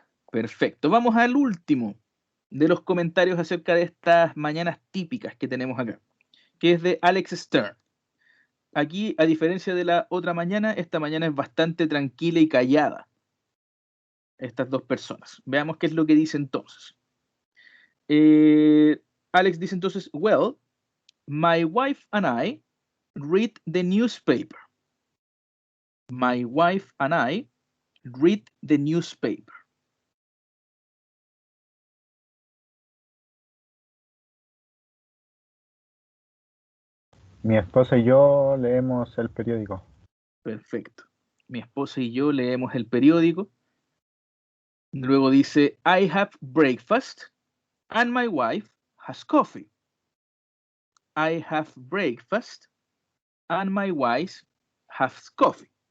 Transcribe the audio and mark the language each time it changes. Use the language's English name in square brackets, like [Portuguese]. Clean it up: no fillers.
[Spanish] Perfecto. Vamos al último de los comentarios acerca de estas mañanas típicas que tenemos acá, que es de Alex Stern. Aquí, a diferencia de la otra mañana, esta mañana es bastante tranquila y callada. Estas dos personas. Veamos qué es lo que dice entonces. Alex dice entonces, [English] well, my wife and I read the newspaper. My wife and I read the newspaper. [Spanish] Mi esposa y yo leemos el periódico. Perfecto. Mi esposa y yo leemos el periódico. Luego dice, [English] I have breakfast and my wife has coffee. I have breakfast and my wife has coffee.